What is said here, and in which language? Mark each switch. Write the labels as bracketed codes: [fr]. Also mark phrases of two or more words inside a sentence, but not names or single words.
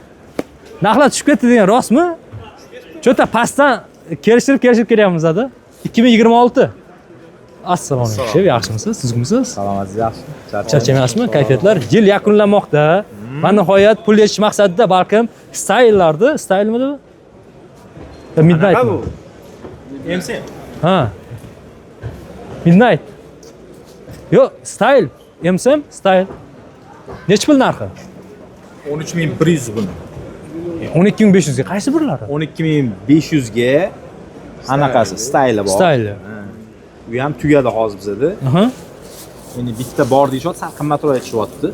[uz] Narxlar tushib ketdi degan rostmi? Cho'ta pastdan kelishtirib kelyapmiz ada. 2026. Assalomu alaykum. Shep, yaxshimisiz? Sizmisiz? Salomatsiz, yaxshi. Charchamayapsizmi? Kayfiyatlar yil yakunlanmoqda. Va nihoyat pul yechish maqsadida balkim stayllarni, staylmi bu? Midnight. MC. Ha. Midnight. Yo, style. MSM style. Nech pul narxi? 13100 buni. 12500 ga qaysi birlari? 12500 ga anaqasi stayli bor. Style. U ham tugadi hozir bizda. Aha. Endi bitta bor deyapti, sal qimmatroq aytishyapti.